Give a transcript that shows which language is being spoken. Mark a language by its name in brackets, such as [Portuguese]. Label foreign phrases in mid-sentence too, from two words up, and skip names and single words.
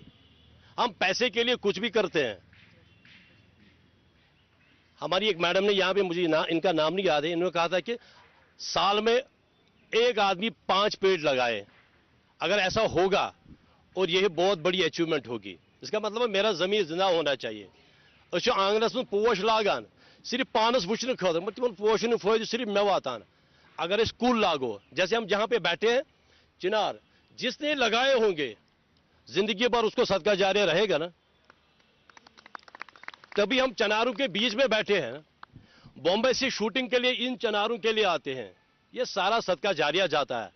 [Hindi] हम पैसे के लिए कुछ भी करते हैं। हमारी एक मैडम ने यहां पे, मुझे इनका नाम नहीं याद है, इन्होंने कहा था कि साल में एक आदमी 5 पेड़ लगाए, अगर ऐसा होगा और यह बहुत बड़ी अचीवमेंट होगी। इसका मतलब मेरा जमीन जिंदा होना चाहिए। [Kashmiri] आंगनस में पोश लागान सिर्फ पानस वुचन खतर, तिमन पोशन फायदे सिर्फ मे वातान, [Hindi] अगर स्कूल लागू, जैसे हम जहां पे बैठे हैं, चिनार जिसने लगाए होंगे जिंदगी भर उसको सदका जारिया रहेगा ना। तभी हम चिनारों के बीच में बैठे हैं, बॉम्बे से शूटिंग के लिए इन चिनारों के लिए आते हैं, ये सारा सदका जारिया जाता है।